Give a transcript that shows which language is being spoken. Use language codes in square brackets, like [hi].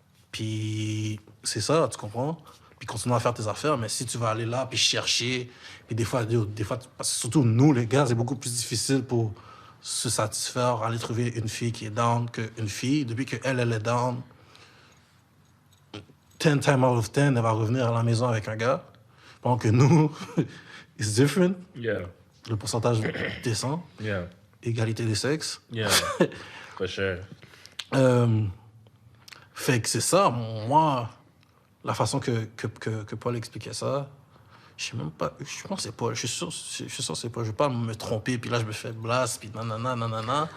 [fr] Puis c'est ça, tu comprends? Puis continue à faire tes affaires, mais si tu vas aller là, puis chercher, puis des fois, parce que surtout nous, les gars, c'est beaucoup plus difficile pour se satisfaire, aller trouver une fille qui est down qu'une fille. Depuis qu'elle est down, [en] 10 times out of 10, [fr] elle va revenir à la maison avec un gars. Pendant que nous, [en] it's different. Yeah. [fr] Le pourcentage descend. [en] Yeah. [fr] Égalité des sexes. [en] Yeah. For sure. [fr] Fait que c'est ça, moi, la façon que Paul expliquait ça, je sais même pas, je pense que c'est Paul, je suis sûr que c'est Paul, je vais pas me tromper, puis là je me fais blast, puis nanana.